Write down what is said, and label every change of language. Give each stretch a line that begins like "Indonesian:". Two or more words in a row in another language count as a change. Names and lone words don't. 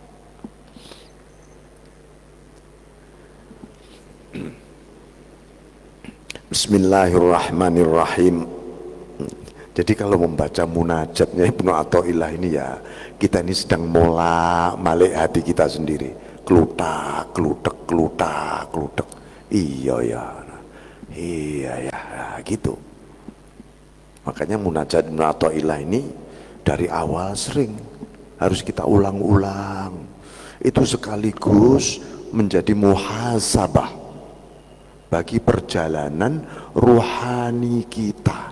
Arabic: بسم الله الرحمن الرحيم.
Indonesian: Jadi kalau membaca munajatnya Ibnu Athaillah ini, ya kita ini sedang molak-malik hati kita sendiri. Klutak, klutek, klutak, klutek. Iya ya, iya ya, nah, gitu. Makanya munajat Ibnu Athaillah ini dari awal sering harus kita ulang-ulang. Itu sekaligus menjadi muhasabah bagi perjalanan ruhani kita.